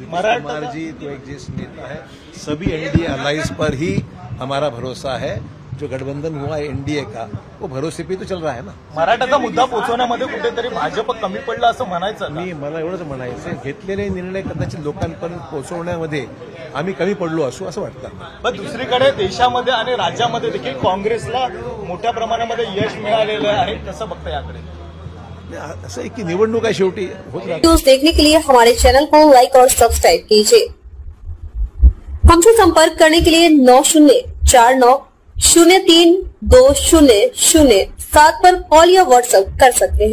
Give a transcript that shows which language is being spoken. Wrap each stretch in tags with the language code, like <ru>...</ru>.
<hi>कुमार जी तो एक ज्येष्ठ नेता है. सभी एनडीए अलायंस पर ही हमारा भरोसा है. जो गठबंधन हुआ है एनडीए का वो भरोसे पे तो चल रहा है ना.</hi> <mr>मराठाचा मुद्दा पोहोचवण्यामध्ये कुठेतरी भाजप कमी पडलं असं म्हणायचं का? मला एवढंच म्हणायचं घेतलेले निर्णय कदाचित लोकांपर्यंत पोहोचवण्यामध्ये आम्ही कमी पडलो असू असं वाटतं. पण दुसरीकडे देशामध्ये आणि राज्यामध्ये देखील काँग्रेसला मोठ्या प्रमाणामध्ये यश मिळालेलं आहे. कसं बघता याकडे? असं आहे की निवडणूक आहे शेवटी होत राहते.</mr> <hi>न्यूज देखने के लिए हमारे चैनल को लाइक और सब्सक्राइब कीजिए. हमसे संपर्क करने के लिए 9049032007 पर कॉल या व्हाट्सएप कर सकते हैं.</hi>